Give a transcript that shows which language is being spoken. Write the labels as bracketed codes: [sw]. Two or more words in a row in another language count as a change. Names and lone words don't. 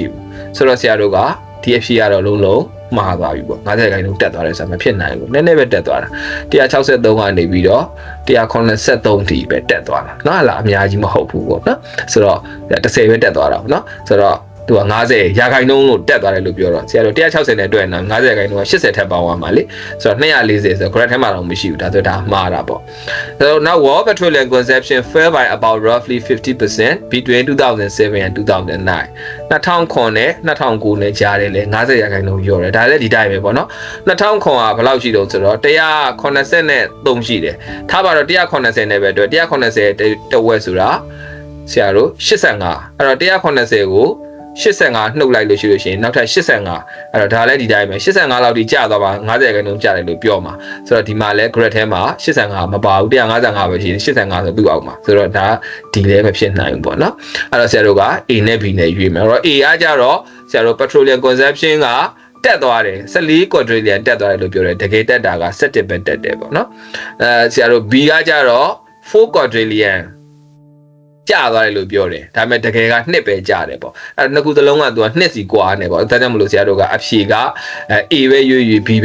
[my] ဘူးဆိုတော့ဆရာတို့ကဒီအဖြစ်ကတော့လုံးလုံးမှားသွားပြီပေါ့50%တက်သွားတယ်ဆိုတာမဖြစ်နိုင်ဘူးနည်းနည်းပဲတက်သွားတာ163ကနေပြီးတော့183 ထိပဲတက်သွားတာเนาะဟလာအများကြီးမဟုတ်ဘူးပေါ့နော်ဆိုတော့10ပဲတက်သွားတာပေါ့နော်ဆိုတော့သူက50%လို့တက်သွားတယ်လို့ပြောတော့ဆရာတို့160နဲ့တွေ့ရင်50%က80ထက်ပေါင်းသွားမှာလေဆိုတော့240ဆိုတော့ graph ထဲမှာတော့မရှိဘူးဒါဆိုဒါမှားတာပေါ့ဆိုတော့ [en] now world petroleum consumption fell by about roughly 50% between 2007 and 2009 [my] 2009 နဲ့2009နဲ့ကြားတယ်လေ50%လျော့တယ်ဒါလည်းဒီတိုင်းပဲပေါ့နော်2009ကဘယ်လောက်ရှိတော့ဆိုတော့ 183ရှိတယ်ထားပါတော့180နဲ့ပဲတွေ့180တဝက်ဆိုတာဆရာတို့85အဲ့တော့180ကို85နှုတ်လိုက်လို့ရှိလို့ရှိရင်နောက်ထပ်85အဲ့တော့ဒါလည်းဒီတိုင်းပဲ85လောက်ထိကျသွားပါ50%ကျတယ်လို့ပြောမှာဆိုတော့ဒီမှာလဲ graph ထဲမှာ85မပါဘူး155ပဲရှိတယ်85ဆိုသူ့အောက်မှာဆိုတော့ဒါဒီလည်းမဖြစ်နိုင်ဘူးပေါ့နော်အဲ့တော့ဆရာတို့က A နဲ့ B နဲ့ရွေးမယ်အဲ့တော့ A ကကြတော့ဆရာတို့ [en] petroleum consumption [my] ကတက်သွားတယ်14 quadrillion တက်သွားတယ်လို့ပြောတယ်တကယ်တက်တာက17ပဲတက်တယ်ပေါ့နော်ဆရာတို့ B ကကြတော့4 quadrillionကြာသွားတယ်လို့ပြောတယ်ဒါပေမဲ့တကယ်ကနှစ်ပဲကြာတယ်ပေါ့အဲ့နှစ်ခုစလုံးကသူကနှစ်စီကွာနေပေါ့ဒါကြောင့်မလို့ဆရာတို့ကအဖြေက A ပဲရွေး B